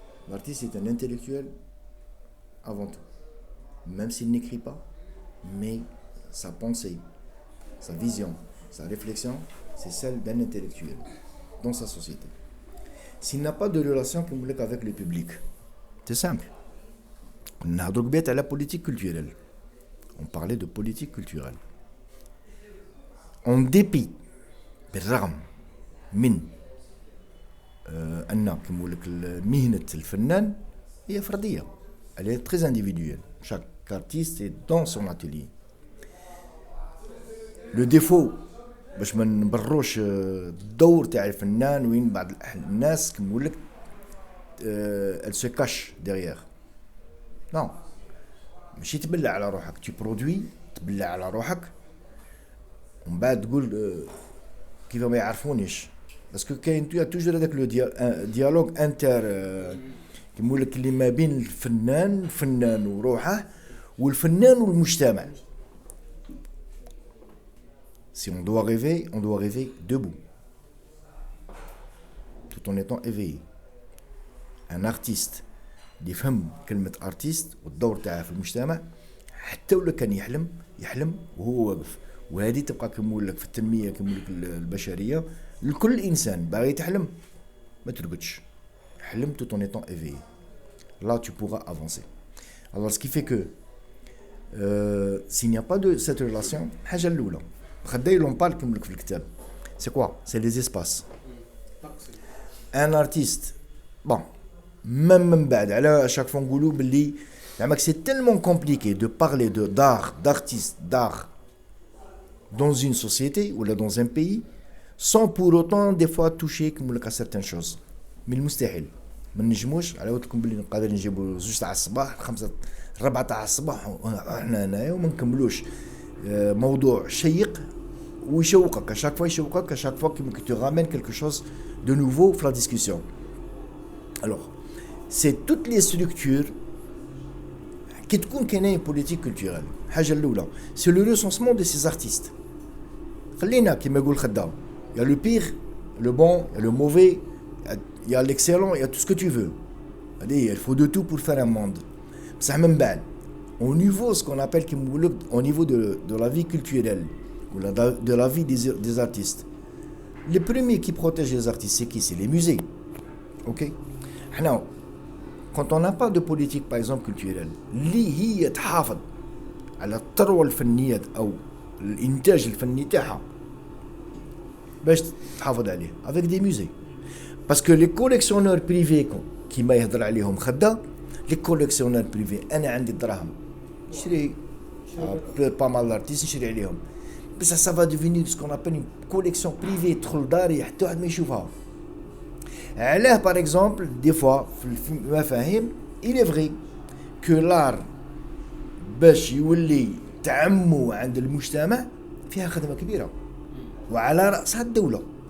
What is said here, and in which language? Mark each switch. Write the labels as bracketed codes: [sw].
[fr] L'artiste est un intellectuel avant tout. Même s'il n'écrit pas, mais sa pensée, sa vision, sa réflexion, c'est celle d'un intellectuel dans sa société. S'il n'a pas de relation avec le public, c'est simple. On a donc à la politique culturelle. On parlait de politique culturelle. En dépit, [ar] بالرغم من أن كما مهنة الفنان هي فردية. [fr] Elle est très individuelle. Chaque artiste est dans son atelier. Le défaut [ar] باش ما نبروش الدور تاع الفنان وين بعض الناس كما نقول لك [fr] elle se cache derrière. Non. [ar] ماشي تبلع على روحك. [fr] Tu produis [ar] تبلع على روحك ومن بعد تقول كيف ما يعرفونيش. باسكو كاين توجور هذاك [fr] لو ديالوج انتر [ar] كيما نقول لك اللي ما بين الفنان وروحه والفنان والمجتمع. [fr] Si on doit rêver debout, tout en étant éveillé. Un artiste [ar] اللي يفهم كلمة artiste والدور تاعه في المجتمع حتى ولا كان يحلم وهو واقف. وهذه تبقى كما نقول لك في التنمية كما نقول لك البشرية لكل إنسان باغي تحلم ما ترقدش. [fr] حلم tout en étant éveillé. Là tu pourras avancer. Alors ce qui fait que s'il n'y a pas de cette relation, [ar] الحاجة الأولى خداي [fr] on parle comme [ar] في الكتاب. [fr] C'est quoi? C'est les espaces. Un artiste, bon, même [ar] من بعد على [fr] chaque fois [ar] نقولوا باللي زعما [fr] c'est tellement compliqué de parler de d'art, d'artiste, d'art dans une société ou là dans un pays sans pour autant des fois toucher comme à certaines choses. [ar] من المستحيل ما نجموش على ودكم باللي نقدر نجيبوا 2 تاع الصباح 5 4 تاع الصباح احنا هنايا وما نكملوش موضوع شيق ويشوقك [fr] à chaque fois [ar] يشوقك [fr] à chaque fois que tu ramènes quelque chose de nouveau dans la discussion. Alors c'est toutes les structures qui [ar] تكون كاينه [fr] politique culturelle. [ar] الحاجه الاولى [fr] c'est le recensement de ces artistes. [ar] خلينا كما يقول خدام [fr] il y a le pire, le bon, il y a le mauvais, il y a l'excellent, il y a tout ce que tu veux. Allez, il faut de tout pour faire un monde. Ça même bien. Au niveau ce qu'on appelle au niveau de la vie culturelle ou de la vie des artistes. Les premiers qui protègent les artistes, c'est qui? C'est les musées. OK? Alors, quand on n'a pas de politique par exemple culturelle, [ar] اللي هي تحافظ على الثروة الفنية أو الإنتاج الفني تاعها باش تحافظ عليه [fr] avec des musées. Parce que les collectionneurs privés qui [ar] ما يهضر عليهم خدا [fr] les collectionneurs privés [ar] أنا عندي دراهم نشري [fr] pas mal d'artistes [ar] نشري عليهم بس [fr] ça va devenir ce qu'on appelle une collection privée [ar] تدخل داري حتى واحد ما يشوفها. علاه [fr] par exemple des fois [ar] في المفاهيم [fr] il est vrai que l'art [ar] باش يولي تعمو عند المجتمع فيها خدمة كبيرة وعلى رأسها الدولة.